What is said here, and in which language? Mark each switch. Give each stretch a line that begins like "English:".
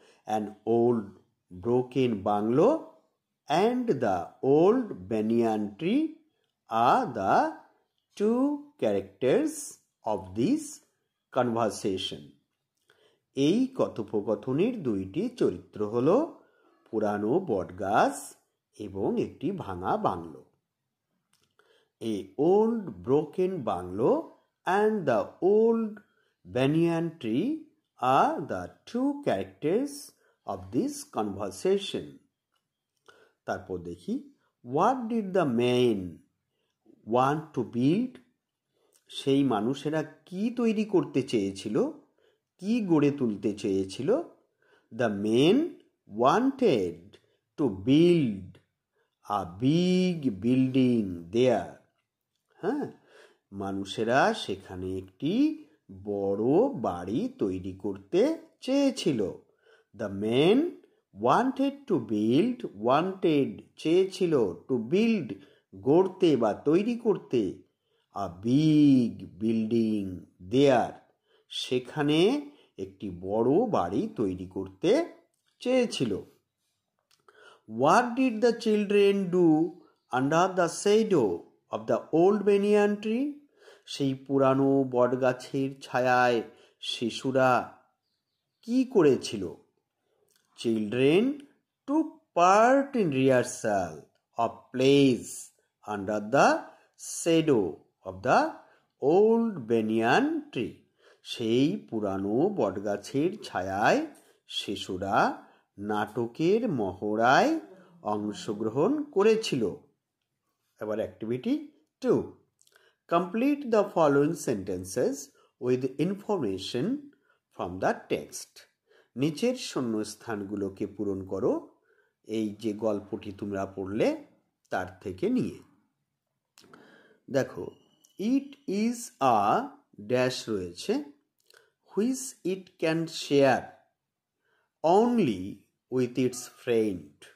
English: An old broken bungalow and the old banyan tree are the two characters of this conversation.
Bangla: এই কথোপকথনের দুইটি চরিত্র হলো পুরানো বটগাছ এবং একটি ভাঙা bungalow.
English: A old broken bungalow and the old banyan tree are the two characters of this conversation.
Bangla: তারপর দেখি,
English: what did the men want to build?
Bangla: সেই মানুষেরা কি তৈরি করতে চেয়েছিল, কি গড়ে তুলতে চেয়েছিল?
English: The men wanted to build a big building there.
Bangla: হ্যাঁ, মানুষেরা সেখানে একটি বড় বাড়ি তৈরি করতে চেয়েছিল।
English: the men wanted to build, wanted চেয়েছিল, to build
Bangla: গড়তে বা তৈরি করতে,
English: a big building there, সেখানে
Bangla: একটি বড় বাড়ি তৈরি করতে চেয়েছিল।
English: What did the children do under the shadow of the old banyan tree?
Bangla: সেই পুরানো বটগাছের ছায়ায় শিশুরা কি করেছিল?
English: Children took part in rehearsal of plays under the shadow of the old banyan tree.
Bangla: সেই পুরানো বটগাছের ছায়ায় শিশুরা নাটকের মহড়ায় অংশগ্রহণ করেছিল। এবার activity 2.
English: Complete the following sentences with information from the text.
Bangla: নিচের শূন্যস্থানগুলোকে পূরণ করো এই যে গল্পটি তোমরা পড়লে তার থেকে নিয়ে।
English: দেখো, it is a dash রয়েছে, which it can share only with its friend.